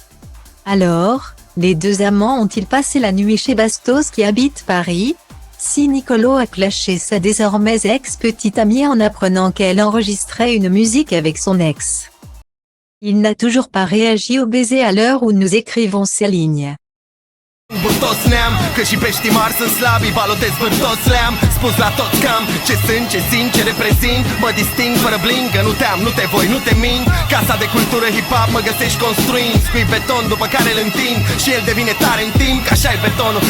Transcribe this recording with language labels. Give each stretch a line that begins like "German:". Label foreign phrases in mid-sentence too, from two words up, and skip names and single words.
French: Alors, les deux amants ont-ils passé la nuit chez Bastos qui habite Paris? Si Niccolò a clashé sa désormais ex-petite amie en apprenant qu'elle enregistrait une musique avec son ex. Il n'a toujours pas réagi au baiser à l'heure où nous écrivons ces lignes.
Romanian: Toți neam, că și peștii mari sunt slabi, balotez pe toți le-am spus la toți cam ce sunt, ce simt, ce reprezint. Mă disting fără bling, că nu te-am, nu te voi, nu te mint. Casa de cultură hip-hop mă găsești construind, scui beton după care îl întind și el devine tare în timp, că așa e betonul.